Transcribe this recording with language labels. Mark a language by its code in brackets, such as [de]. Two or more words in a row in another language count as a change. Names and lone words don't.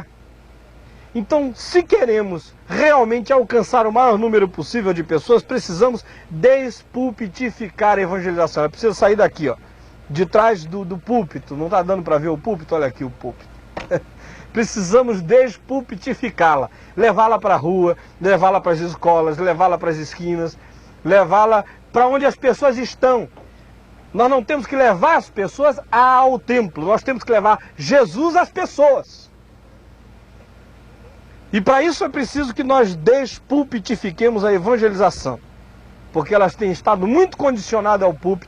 [pt] Então, se queremos realmente alcançar o maior número possível de pessoas, precisamos despulpitificar a evangelização. É preciso sair daqui, ó, de trás do púlpito. Não está dando para ver o púlpito? Olha aqui o púlpito. Precisamos despulpitificá-la, levá-la para a rua, levá-la para as escolas, levá-la para as esquinas, levá-la para onde as pessoas estão. Nós não temos que levar as pessoas ao templo, nós temos que levar Jesus às pessoas. E para isso é preciso que nós despulpitifiquemos a evangelização, porque elas têm estado muito condicionadas ao púlpito.